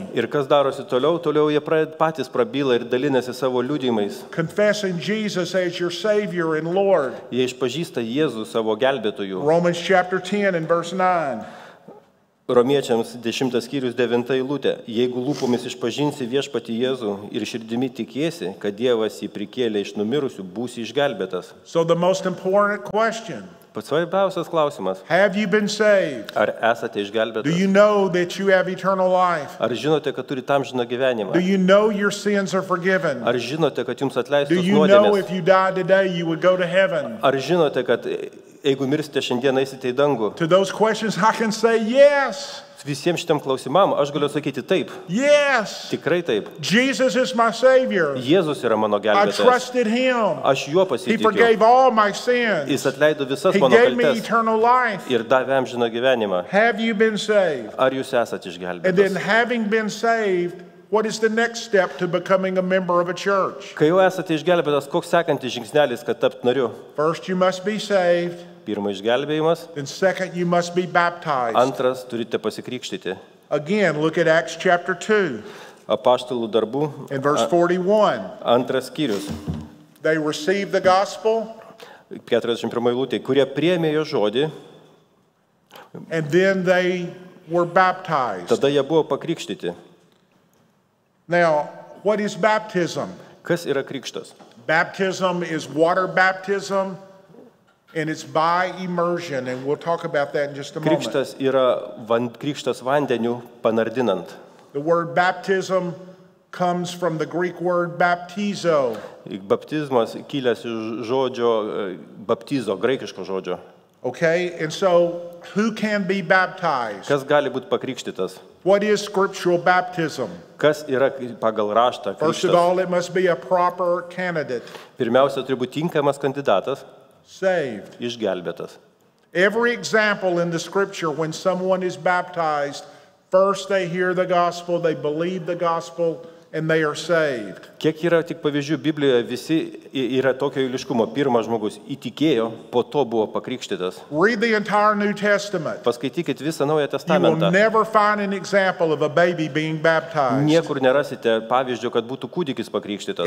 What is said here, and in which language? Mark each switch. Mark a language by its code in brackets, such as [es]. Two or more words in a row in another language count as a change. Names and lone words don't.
[lt] Ir kas darosi toliau? Toliau jie patys prabyla ir dalinasi savo liudijimais. [en] Confessing Jesus as your Savior and Lord. [lt] Jie išpažįsta Jėzų savo gelbėtojų. [en] Romans chapter 10 and verse 9. [lt] Romiečiams 10 skyrius 9 eilutė. Jeigu lūpomis išpažinsi viešpatį Jėzų ir širdimi tikėsi, kad Dievas jį prikėlė iš numirusių, būsi išgelbėtas. [en] So the most important question, [lt] Pats svarbiausias klausimas. [en] have you been saved? [lt] Ar esate [en] Do [lt] išgelbėtas? [en] you know that you have eternal life? [lt] Ar žinote, kad turite amžiną gyvenimą? [en] Do you know your sins are forgiven? [lt] Ar žinote, kad jums [en] Do [lt] atleistos [en] you know [lt] nuodėmės? [en] if you died today you would go to heaven? [lt] Ar žinote, kad jeigu mirsite šiandien, eisite į dangų? [en] To those questions I can say yes. [lt] Visiems šitam klausimam aš galiu sakyti taip. [en] Yes. [lt] Tikrai taip. [en] Jesus is my Savior. [lt] Jėzus yra mano [en] I [lt] gelbėtojas. [en] trusted Him. [lt] Aš juo [en] He [lt] pasitikiu. [en] forgave all my sins. [lt] Jis atleido visas [en] He [lt] mano [en] gave me [lt] kaltes [en] eternal life. [lt] ir davė amžiną gyvenimą. [en] Have you been saved? [lt] Ar jūs esate [en] And then [lt] išgelbėtas? [en] having been saved, what is the next step to becoming a member of a church? [lt] Kai jau esate išgelbėtas, koks sekantis žingsnelis, kad tapt nariu? [en] First, you must be saved. [lt] Pirma išgelbėjimas, [en] Then second, you must be baptized. [lt] antras turite pasikrikštyti. [en] Again, look at Acts chapter 2 [lt] Apaštalų darbų, [en] and verse 41. [lt] antras skyrius, [en] They received the gospel, [lt] 41 eilutė, kurie priėmė jo žodį, [en] and then they were baptized. [lt] tada jie buvo pakrikštyti. [en] Now, what is baptism? [lt] Kas yra krikštas? [en] Baptism is water baptism, and it's by immersion, and we'll talk about that in just a moment. [lt] Krikštas yra krikštas vandeniu panardinant. [en] The word baptism comes from the Greek word baptizo. [lt] Baptizmas kilęs iš žodžio baptizo, graikiško žodžio. [en] Okay, and so who can be baptized? [lt] Kas gali būti pakrikštytas? [en] What is scriptural baptism? [lt] Kas yra pagal raštą [en] First of [lt] krikštas? [en] all, it must be a proper candidate, [lt] Pirmiausia, turi būti tinkamas kandidatas, [en] saved. [lt] išgelbėtas. [en] Every example in the scripture when someone is baptized, first they hear the gospel, they believe the gospel, and they are saved. [lt] Kiek yra tik pavyzdžių Biblijoje, visi yra tokio eiliškumo. Pirmas žmogus įtikėjo, po to buvo pakrikštytas. [en] Read the entire New Testament. [lt] Paskaitykit visą Naują [en] You will [lt] Testamentą. [en] never find an example of a baby being baptized. [lt] Niekur nerasite pavyzdžio, kad būtų kūdikis pakrikštytas.